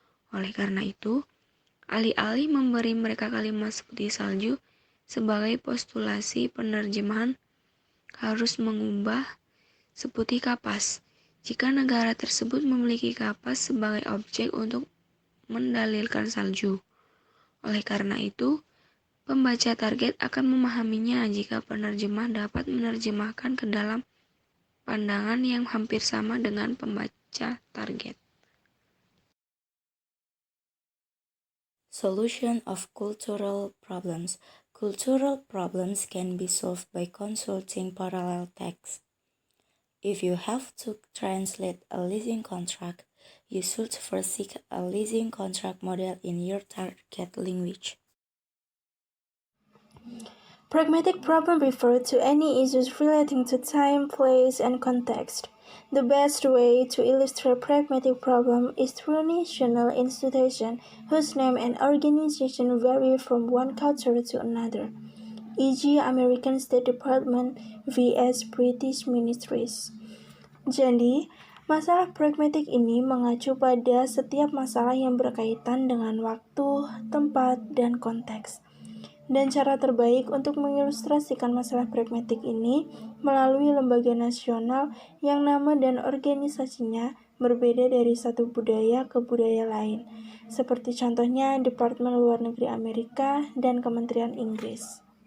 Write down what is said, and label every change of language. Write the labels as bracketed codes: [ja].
[id] Oleh karena itu, alih-alih memberi mereka kalimat seputih salju sebagai postulasi penerjemahan harus mengubah seputih kapas jika negara tersebut memiliki kapas sebagai objek untuk mendalilkan salju. Oleh karena itu, pembaca target akan memahaminya jika penerjemah dapat menerjemahkan ke dalam pandangan yang hampir sama dengan pembaca target. [en] Solution of cultural problems. Cultural problems can be solved by consulting parallel text. If you have to translate a leasing contract, you should first seek a leasing contract model in your target language. Pragmatic problem refer to any issues relating to time, place, and context. The best way to illustrate pragmatic problem is through national institution whose name and organization vary from one culture to another, e.g. American State Department vs British Ministries. [id] Jadi, masalah pragmatik ini mengacu pada setiap masalah yang berkaitan dengan waktu, tempat, dan konteks. Dan cara terbaik untuk mengilustrasikan masalah pragmatik ini melalui lembaga nasional yang nama dan organisasinya berbeda dari satu budaya ke budaya lain, seperti contohnya Departemen Luar Negeri Amerika dan Kementerian Inggris.